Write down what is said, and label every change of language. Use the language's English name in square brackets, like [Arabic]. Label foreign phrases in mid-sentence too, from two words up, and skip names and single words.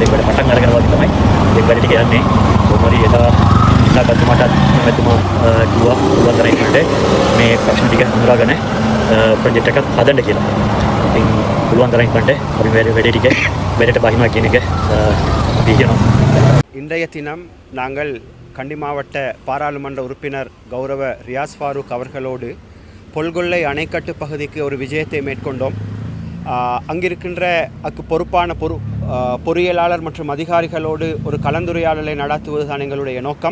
[Sinhala] ඒක වැඩ පටන් අරගෙන වගේ තමයි මේ වැඩ ටික යන්නේ. කොහොමරි එදා ඉස්සගත්තුමටත් මෙතුමා කිව්වා පුළුවන් තරම් ඉක්මනට මේ ප්‍රශ්න ටික හඳුනාගෙන ප්‍රොජෙක්ට් එකක් හදන්න කියලා. ඉතින් පුළුවන් තරම් ඉක්මනට අපි වැඩේ ටික වැඩට බහිනවා කියන එක අපි කියනවා. [Tamil] இன்றைய தினம் நாங்கள் கண்டி மாவட்ட பாராளுமன்ற உறுப்பினர் கௌரவ ரியாஸ் ஃபாரூக் அவர்களோடு பொல்கொல்லை அணைக்கட்டு பகுதிக்கு ஒரு விஜயத்தை மேற்கொண்டோம். அங்கிருக்கின்ற பொறுப்பான பொறியியலாளர் மற்றும் அதிகாரிகளோடு ஒரு கலந்துரையாடலை நடத்துவதுதான் எங்களுடைய நோக்கம்.